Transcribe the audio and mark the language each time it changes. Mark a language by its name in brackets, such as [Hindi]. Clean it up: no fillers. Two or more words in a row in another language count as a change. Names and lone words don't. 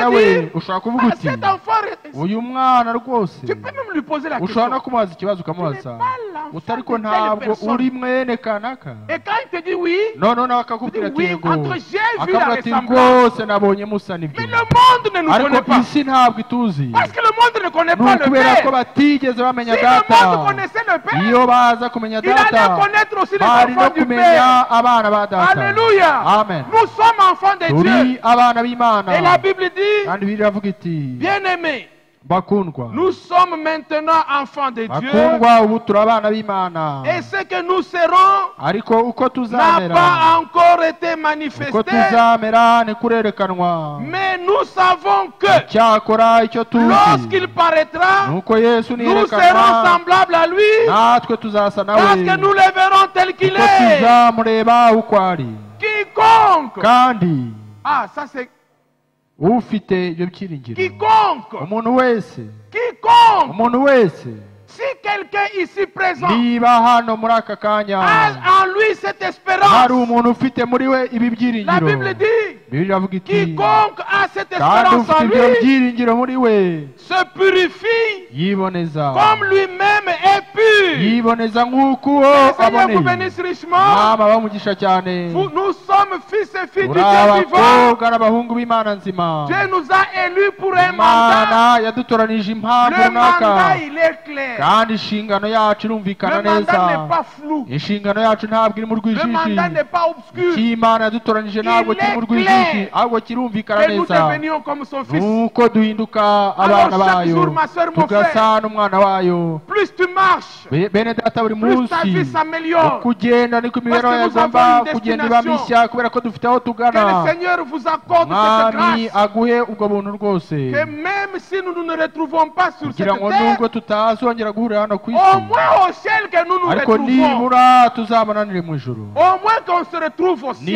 [French] Tu vas [Kinyarwanda] we [French] dire, [Kinyarwanda] ushobora kuvuga ah, uti [French] cet enfant, [Kinyarwanda] uyu mwana rwose. [French] tu peux même lui poser la [Kinyarwanda] ushobora no [French] question. [Kinyarwanda] kumubaza ikibazo [French] Tu n'es [Kinyarwanda] ukamubaza [French] pas l'enfant [Kinyarwanda] utariko [French] de telle [Kinyarwanda] ntabwo [French] personne. [Kinyarwanda] uri mwene kanaka. [French] Et quand il te dit oui, [Kinyarwanda] noneho nawe akakubwira [French] Tu dis [Kinyarwanda] ati [French] oui, [Kinyarwanda] yego [French] entre j'ai vu la [Kinyarwanda] akavuga ati [French] ressemblance. [Kinyarwanda] rwose nabonye musa [French] mais [Kinyarwanda] n'ibyo. [French] le monde ne nous connaît [Kinyarwanda] ariko [French] pas. [Kinyarwanda] isi ntabwo ituzi. [French] Parce que le monde ne connaît [Kinyarwanda] ni [French] pas le [Kinyarwanda] ukubera ko [French] Père. [Kinyarwanda] batigeze bamenya [French] Si le monde [Kinyarwanda] data. [French] connaissait le Père, [Kinyarwanda] iyo baza kumenya [French] il allait [Kinyarwanda] data [French] connaître aussi les [Kinyarwanda] bari no [French] enfants du [Kinyarwanda] kumenya [French] Père. [Kinyarwanda] abana ba data. [French] Alléluia. [Kinyarwanda] amen. [French] Nous sommes enfants de [Kinyarwanda] turi [French] Dieu. [Kinyarwanda] abana b'Imana. [French] Et la Bible dit, [Kinyarwanda] kandi Bibiliya iravuga iti [French] bien-aimés, [Kinyarwanda] bakundwa [French] nous sommes maintenant enfants de Dieu. [Kinyarwanda] bakundwa ubu turi abana b'Imana. [French] Et ce que nous serons [Kinyarwanda] ariko uko [French] n'a [Kinyarwanda] tuzamera [French] pas encore été [Kinyarwanda] uko [French] manifesté. [Kinyarwanda] tuzamera ntikurerekanwa. [French] Mais nous savons que [Kinyarwanda] cyakora icyo tuzi [French] lorsqu'il paraîtra, [Kinyarwanda] nuko Yesu [French] nous serons [Kinyarwanda] niyerekanwa [French] semblables à lui. [Kinyarwanda] natwe tuzasa [French] Parce [Kinyarwanda] nawe [French] que nous le verrons tel qu'il [Kinyarwanda] kuko [French] est. [Kinyarwanda] tuzamureba uko ari. [French] Quiconque. [Kinyarwanda] kandi [French] Ah, ça c'est [Kinyarwanda] ufite ibyo byiringiro [French] quiconque. [Kinyarwanda] umuntu wese [French] Quiconque. [Kinyarwanda] umuntu wese [French] Si quelqu'un ici présent [Kinyarwanda] niba hano muri aka kanya [French] a en lui cette [Kinyarwanda] hari [French] espérance, [Kinyarwanda] umuntu ufite muri we ibi [French] la [Kinyarwanda] byiringiro [French] Bible dit, [Kinyarwanda] Bibiliya iravuga iti [French] quiconque a cette [Kinyarwanda] kandi [French] espérance [Kinyarwanda] ufite [French] en [Kinyarwanda] ibyo [French] lui [Kinyarwanda] byiringiro muri we [French] se purifie [Kinyarwanda] yiboneza [French] comme lui-même est pur. [Kinyarwanda] yiboneza nk'uko uwo [French] Le Seigneur vous [Kinyarwanda] aboneye. [French] bénisse richement. [Kinyarwanda] mwama bamugisha cyane. [French] Nous sommes fils et filles du [Kinyarwanda] uri [French] Dieu vivant. [Kinyarwanda] abakobwa n'abahungu b'Imana nzima. [French] Dieu nous a élus pour un mandat. [Kinyarwanda] Imana yadutoranije impamvu [French] Le [Kinyarwanda] runaka [French] mandat, il est clair. [Kinyarwanda] kandi inshingano yacu irumvikana [French] Le mandat [Kinyarwanda] neza. [French] n'est pas flou. [Kinyarwanda] inshingano yacu ntabwo iri mu [French] Le [Kinyarwanda] rwijiji. [French] mandat n'est pas obscur. [Kinyarwanda] icy'Imana yadutoranije ntabwo kiri mu rwijiji ahubwo kirumvikana [French] Et nous [Kinyarwanda] neza. [French] devenions comme son fils. [Kinyarwanda] nuko duhinduka abana [French] Alors, chaque [Kinyarwanda] bayo [French] jour, ma sœur, mon [Kinyarwanda] tugasa n'umwana wayo. [French] Plus tu marches, [Kinyarwanda] bene data buri [French] plus ta vie [Kinyarwanda] munsi [French] s'améliore. [Kinyarwanda] uko ugenda niko imibereho [French] Parce que nous [Kinyarwanda] yagomba [French] avons une [Kinyarwanda] kugenda iba [French] destination. [Kinyarwanda] mishya kubera ko dufite aho [French] Que [Kinyarwanda] tugana. [French] le Seigneur vous accorde cette [Kinyarwanda] mwami [French] grâce. [Kinyarwanda] aguhe ubwo buntu rwose [French] Que même si nous ne nous retrouvons pas sur cette [Kinyarwanda] kugira ngo [French] terre, [Kinyarwanda] nubwo tutazongera guhurira hano ku [French] au [Kinyarwanda] isi [French] moins au ciel que nous nous [Kinyarwanda] ariko [French] retrouvons. [Kinyarwanda] nibura tuzabonanire mu ijuru. [French] Au moins qu'on se retrouve au ciel.